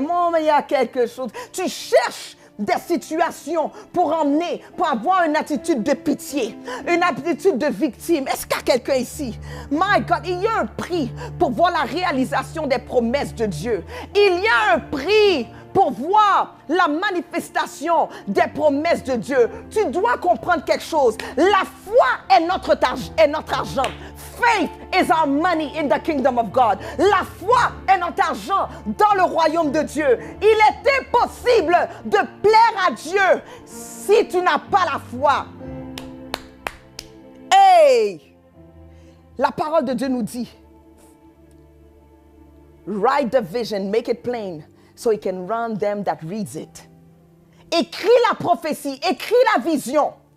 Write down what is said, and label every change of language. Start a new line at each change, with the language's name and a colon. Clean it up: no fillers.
French: Bon, mais il y a quelque chose. Tu cherches des situations pour avoir une attitude de pitié, une attitude de victime. Est-ce qu'il y a quelqu'un ici?
English: My God,
French: il y a un prix pour voir la réalisation des promesses de Dieu. Il y a un prix pour voir la manifestation des promesses de Dieu. Tu dois comprendre quelque chose. La foi est notre argent.
English: Faith is our money in the kingdom of God.
French: La foi est notre argent dans le royaume de Dieu. Il est impossible de plaire à Dieu si tu n'as pas la foi. Hey! La parole de Dieu nous dit,
English: write the vision, make it plain, so he can run them that reads it.
French: Écris la prophétie, écris la vision.